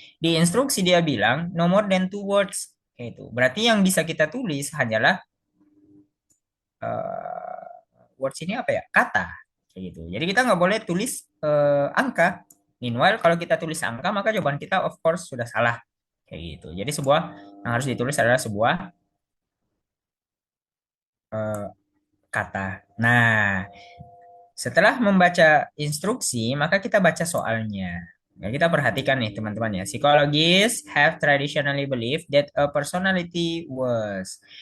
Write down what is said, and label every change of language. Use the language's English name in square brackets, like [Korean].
[Indonesian] Di instruksi dia bilang [English] no more than two words. [Indonesian] Itu berarti yang bisa kita tulis hanyalah eh, words ini apa ya? Kata. Kayak gitu. Jadi kita nggak boleh tulis angka. Meanwhile, kalau kita tulis angka, maka jawaban kita [English] of course [Indonesian] sudah salah. Kayak gitu. Jadi sebuah yang harus ditulis adalah sebuah eh, kata. Nah, setelah membaca instruksi, maka kita baca soalnya. Nah, kita perhatikan nih teman-teman ya. [English] Psychologists have traditionally believed that a personality was.